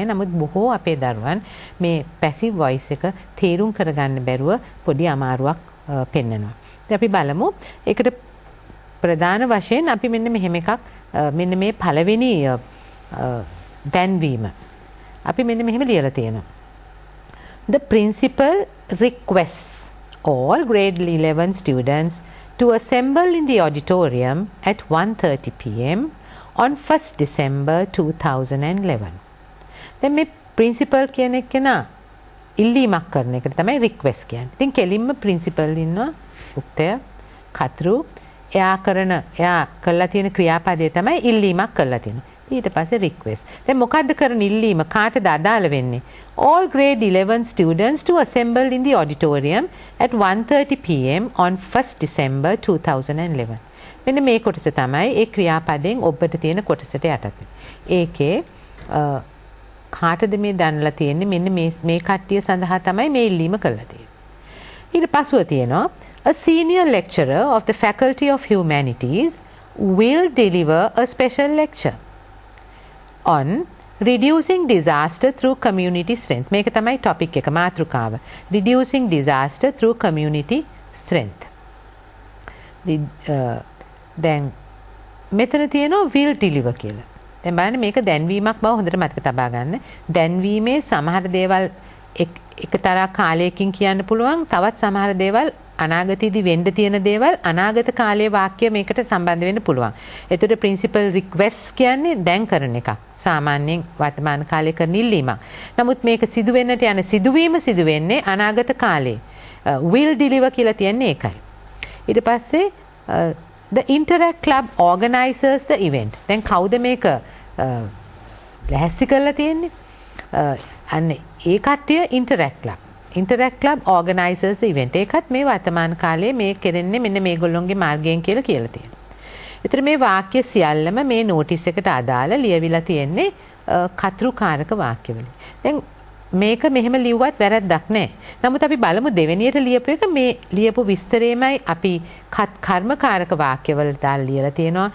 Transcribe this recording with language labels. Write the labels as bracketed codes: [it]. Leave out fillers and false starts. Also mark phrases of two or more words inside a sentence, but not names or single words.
[si] නමුත් බොහෝ අපේ දරුවන් මේ [en] passive voice [si] එක තේරුම් කරගන්න බැරුව පොඩි අමාරුවක් පෙන්නනවා. ඉතින් අපි බලමු. ඒකට ප්‍රධාන වශයෙන් අපි මෙන්න මෙහෙම එකක් මෙන්න මේ පළවෙනි දැන්වීම අපි මෙන්න මෙහෙම ලියලා තියෙනවා. [en] The principal requests all grade 11 students to assemble in the auditorium at 1:30 p.m. on 1st December 2011. [si] දැන් මේ principal කියන එක නා ඉල්ලීමක් කරන එකට තමයි request කියන්නේ. ඉතින් කෙලින්ම principal ඉන්නවා උක්තය කර්තෘ එයා කළා තියෙන ක්‍රියාපදයේ තමයි ඉල්ලීමක් කළා තියෙනවා. ඊට පස්සේ request. දැන් මොකද්ද කරන ඉල්ලීම කාටද අදාළ වෙන්නේ? [en] All grade 11 students to assemble in the auditorium at 1:30 p.m. on 1st December 2011. [si] මෙන්න මේ කොටස තමයි ඒ ක්‍රියාපදයෙන් ඔබට තියෙන කොටසට යටත්. ඒකේ කාටද මේ දන්ලා තියෙන්නේ මෙන්න මේ කට්ටිය සඳහා තමයි මේ ඉල්ලීම කළා තියෙන්නේ. ඊට පස්ව තියෙනවා [en] a senior lecturer of the Faculty of Humanities will deliver a special lecture on reducing disaster through community strength. [si] මේක තමයි topic එක මාතෘකාව. [en] Reducing disaster through community strength. [si] දැන් මෙතන තියෙනවා [en] will deliver [si] කියලා. දැන් බලන්න මේක දැන්වීමක් බව හොඳට මතක තබා ගන්න. දැන්වීමේ සමහර දේවල් එකතරා කාලයකින් කියන්න පුළුවන්. තවත් සමහර දේවල් අනාගතයේදී වෙන්න තියෙන දේවල් අනාගත කාලයේ වාක්‍ය මේකට සම්බන්ධ වෙන්න පුළුවන්. ඒතර [en] principal request [si] කියන්නේ දැන් කරන එකක්. සාමාන්‍යයෙන් වර්තමාන කාලයේ කරන ඉල්ලීමක්. නමුත් මේක සිදු වෙන්නට යන සිදුවීම සිදු වෙන්නේ අනාගත කාලේ. [en] will deliver [si] කියලා තියන්නේ ඒකයි. ඊට පස්සේ [en] the Interact Club organizes the event. [si] දැන් කවුද මේක ලැහැස්ති කරලා තියෙන්නේ? අන්න ඒ කට්ටිය ඉන්ටරැක්ට් ක්ලබ්. ඉන්ටරැක්ට් ක්ලබ් [en] organizers the event. [si] ඒකත් මේ වර්තමාන කාලයේ මේ කෙරෙන්නේ මෙන්න මේගොල්ලොන්ගේ මාර්ගයෙන් කියලා තියෙනවා. ඒතර මේ වාක්‍ය සියල්ලම මේ නෝටිස් එකට අදාළ ලියවිලා තියෙන්නේ කතෘකාරක වාක්‍යවලින්. දැන් මේක මෙහෙම ලිව්වත් වැරද්දක් නැහැ. නමුත් අපි බලමු දෙවෙනියට ලියපු එක මේ ලියපු විස්තරේමයි අපි කර්මකාරක වාක්‍යවල දාලා ලියලා තියෙනවා.